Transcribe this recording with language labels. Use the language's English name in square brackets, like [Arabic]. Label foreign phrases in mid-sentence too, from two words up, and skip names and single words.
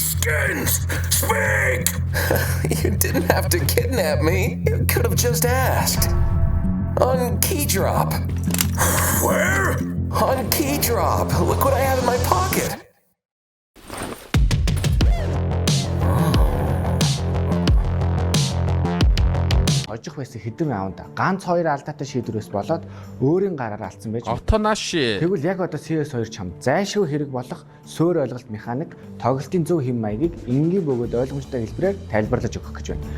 [English] questions! Speak! You didn't have to kidnap me. You could have just asked. On Keydrop. Where? On Keydrop. Look what I have in my pocket. [Mongolian] Хожих байсан хэдэн раунд ганц хоёр алдаатай шийдвэрээс болоод өөрийн гараар алдсан байж. Автонаши. Тэгвэл яг одоо CS2 чам зайлшгүй хэрэг болох сөөр ойлголт механик тоглолтын зөв хэм маягийг энгийн бөгөөд ойлгомжтой хэлбэрээр тайлбарлаж өгөх гэж байна.